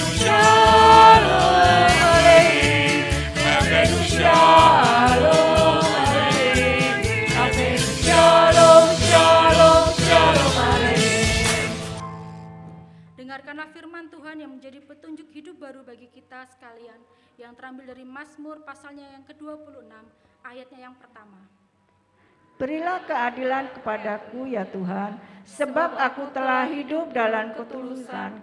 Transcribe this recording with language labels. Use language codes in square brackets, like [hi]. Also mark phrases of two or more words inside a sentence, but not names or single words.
[he] שלום עליכם, הבאנו שלום עליכם, הבאנו שלום, שלום, שלום עליכם. [id] Dengarkanlah firman Tuhan yang menjadi petunjuk hidup baru bagi kita sekalian, yang terambil dari Mazmur pasalnya yang ke-26, ayatnya yang pertama. Berilah keadilan kepadaku ya Tuhan, sebab aku telah hidup dalam ketulusan.